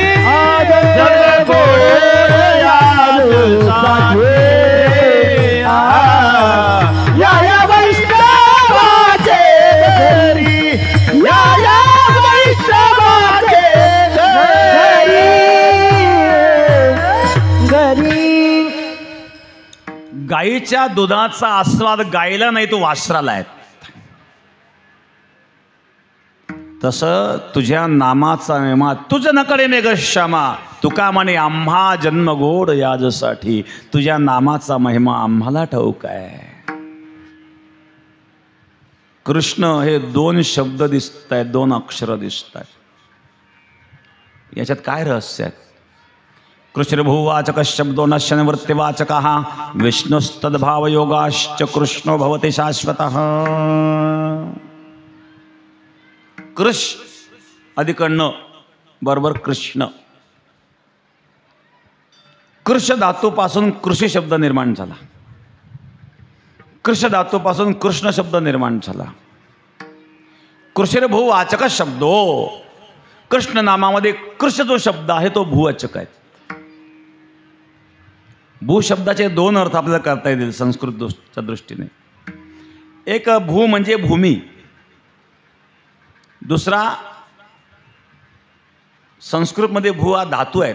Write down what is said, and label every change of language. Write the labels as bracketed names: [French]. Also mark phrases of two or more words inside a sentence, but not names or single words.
[Marathi] जन्म गोड याजसाठी, या वैष्णवाचे घरी, या वैष्णवाचे घरी. गाईच्या दुधाचा आस्वाद गायला नाही तो वासराला आहे. तसं तुझ्या नामाचा महिमा, तुझ नकडे मेघ श्यामा, तुका म्हणे आम्हा जन्मगोड याजसाठी. तुझ्या नामाचा महिमा आम्हाला ठाऊक आहे. कृष्ण हे दोन शब्द दिसत आहेत, दोन अक्षर दिसत आहेत. याच्यात काय रहस्य आहे? [Sanskrit] कृष्णभूवाचक शब्दो नश्य निवृत्तिवाचक विष्णुस्तद्भाव योगाश्च कृष्णो भवति शाश्वतः. [Marathi] कृष्ण अधिक न बरोबर कृष्ण. कृष धातूपासून कृषी शब्द निर्माण झाला. कृष धातूपासून कृष्ण शब्द निर्माण झाला. [Sanskrit] कृष्णभूवाचक शब्दो, [Marathi] कृष्ण नामामध्ये कृष्ण जो शब्द आहे तो भूवाचक आहे. भू शब्दाचे दोन अर्थ आपल्याला करता येतील संस्कृतच्या दृष्टीने. एक भू म्हणजे भूमी, दुसरा संस्कृतमध्ये भू हा धातू आहे.